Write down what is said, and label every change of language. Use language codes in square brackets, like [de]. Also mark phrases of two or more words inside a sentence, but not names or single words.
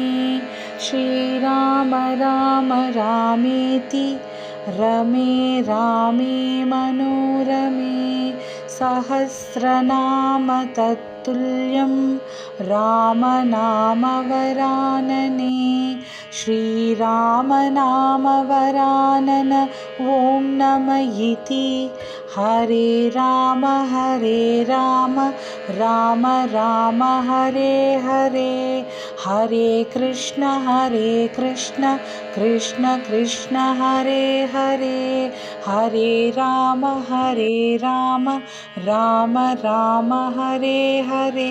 [sa] శ్రీరామ రామ రామేతి రమే రామే మనోరమే సహస్రనామ తత్తుల్యం రామనామవరాననే. శ్రీరామనామవరానన ఓం నమ ఇతి. హరే రామ రామ రామ హరే హరే. హరే కృష్ణ కృష్ణ కృష్ణ హరే హరే. హరే రామ రామ రామ హరే హరే.